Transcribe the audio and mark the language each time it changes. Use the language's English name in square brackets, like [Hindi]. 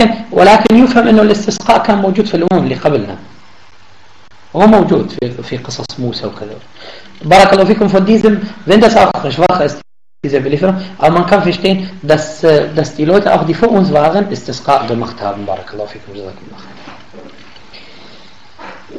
[Arabic] ولكن يفهم أنه الاستسقاء كان موجود في الأمم اللي قبلنا، هو موجود في قصص موسى وكذا. بارك الله فيكم. [German] في diesem wenn das auch schwach ist diese Belieferung, aber man kann verstehen dass die Leute auch die vor uns waren استسقاء gemacht haben. [Arabic] بارك الله فيكم جزاكم الله.